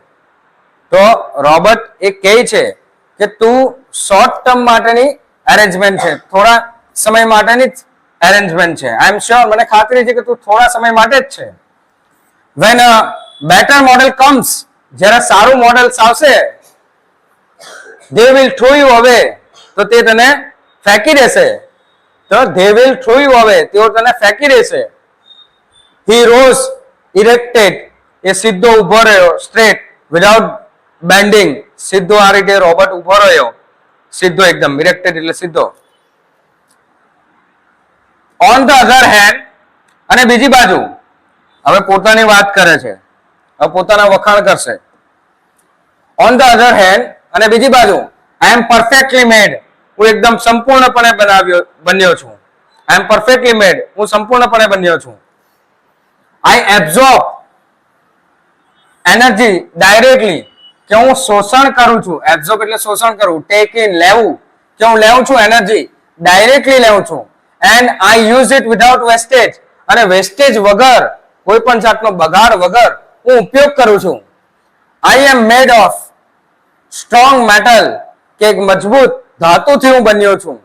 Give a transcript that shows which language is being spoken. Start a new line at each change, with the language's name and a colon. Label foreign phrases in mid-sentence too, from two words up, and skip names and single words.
Gujarati: તો રોબોટ એ કહે છે કે તું
English: short term
Gujarati: માટેની અરેન્જમેન્ટ છે, થોડા સમય માટેની જ અરેન્જમેન્ટ છે.
English: I am sure,
Gujarati: મને ખાતરી છે કે તું થોડા સમય માટે જ છે.
English: When a better model comes,
Gujarati: જ્યારે સારું મોડેલ આવશે,
English: they will throw you away,
Gujarati: તો તે તને ફેંકી દેશે.
English: તો they will throw you away,
Gujarati: તેઓ તને ફેંકી દેશે.
English: he rose erected,
Gujarati: એ સીધો ઊભો રહ્યો,
English: straight without bending,
Gujarati: સીધો આ રીતે રોબોટ ઊભો રહ્યો, સીધો એકદમ, erected એટલે સીધો.
English: on the other hand,
Gujarati: અને બીજી બાજુ હવે પોતાની વાત કરે છે, હવે પોતાના વખાણ કરશે.
English: on the other hand,
Gujarati: અને બીજી બાજુ
English: I am perfectly made,
Gujarati: હું એકદમ સંપૂર્ણપણે બન્યો છું.
English: I am perfectly made,
Gujarati: હું સંપૂર્ણપણે બન્યો છું.
English: I absorb energy directly,
Gujarati: કે હું શોષણ કરું છું. absorb એટલે શોષણ કરવું,
English: take in
Gujarati: લેવું, કે હું લેવું છું એનર્જી, ડાયરેક્ટલી લેવું છું.
English: And I use it without wastage,
Gujarati: અને વેસ્ટેજ વગર, કોઈ પણ જાતનો બગાડ વગર હું ઉપયોગ કરું છું.
English: I am made of strong metal,
Gujarati: કે એક મજબૂત ધાતુથી હું બન્યો છું.